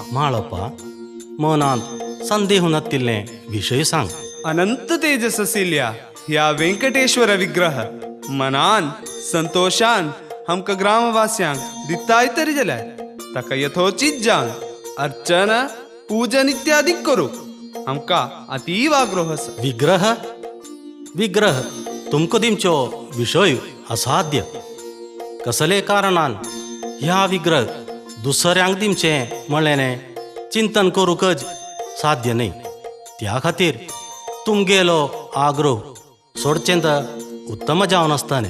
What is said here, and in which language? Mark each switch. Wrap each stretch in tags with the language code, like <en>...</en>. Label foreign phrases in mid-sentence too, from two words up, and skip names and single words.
<kok>माळप्पा मनांत संदेह नातिल्ले विशय सांग. अनंत तेजस आशिल्ल्या ह्या व्यंकटेश्वर विग्रह मनान संतोषान आमकां ग्रामवास्यांक दिताय तरी जाल्यार ताका यथोचित जावन अर्चना पूजन इत्यादी करूंक आमकां अतीव आग्रोह आसा. विग्रह विग्रह तुमकां दिमचो विशय असाध्य. कसले कारणान ह्या विग्रह दुसऱ्यांक दिमचे म्हणलें चिंतन करूंकच साध्य न्ही. त्या खातीर तुमगेलो आग्रोह सोडचें तर उत्तम जावन आसतालें.</kok>